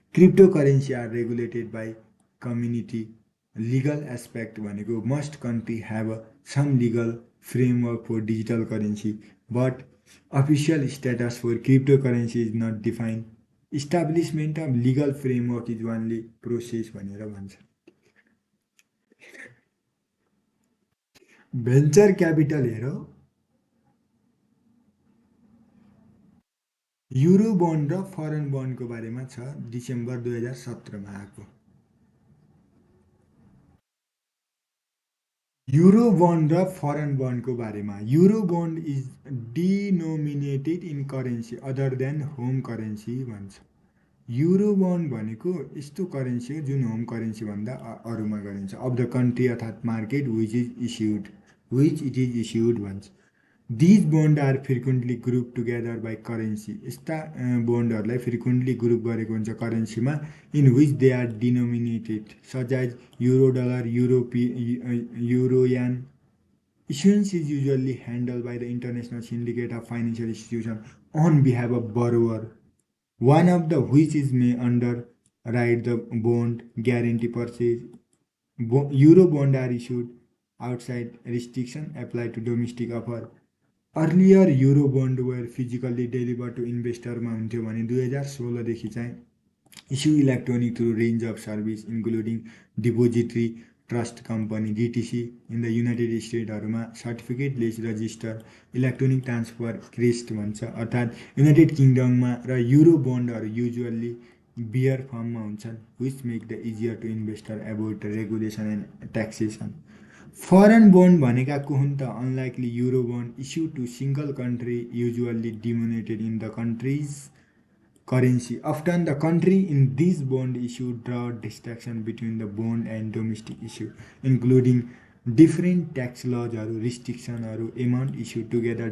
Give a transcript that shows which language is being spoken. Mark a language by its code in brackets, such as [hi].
[en] Cryptocurrency are regulated by community. Legal aspect भनेको must country have some legal framework for digital currency, but official status for cryptocurrency is not defined. Establishment of legal framework is only process [ne] भनेर भन्छ। Venture capital हेरौ, euro bond र foreign बन्डको बारेमा छ, December 2017 मा आएको। [en] Euro bond र foreign बन्डको बारेमा, euro bond is denominated in currency other than home currency भन्छ। [ne] युरो बन्ड भनेको यस्तो करेन्सी हो जुन होम करेन्सी भन्दा अरूमा गरिन्छ। [en] Of the country अर्थात् market which it is issued भन्छ। These bond are frequently group together by currency. [ne] यस्ता बन्डहरूलाई फ्रिक्वेन्टली ग्रुप गरेको हुन्छ करेन्सीमा, [en] In which they are denominated such as euro dollar, euroyen. Issuance is usually handled by the international syndicate of financial institutions on behalf of borrower, one of the which is may underwrite the bond, guarantee purchase. Euro bond are issued outside restriction applied to domestic offer. Earlier euro bond were physically delivered to investor [ne] मा हुन्थ्यो भने 2016 देखि चाहिँ [en] Issue electronic through range of service including depository trust company DTC in the united स्टेटहरूमा certificate less register electronic transfer CREST भन्छ। अर्थात् united किङडममा र euro बन्डहरू usually bearer फर्ममा हुन्छन्, which make the easier to investor avoid regulation and taxation. Foreign bond भनेका को हुन् त? Unlikely euro bond issue to single country usually denominated in the country's currency. Often the country in this bond issue draw distinction between the bond and domestic issue, including different tax laws or restriction or amount issued together.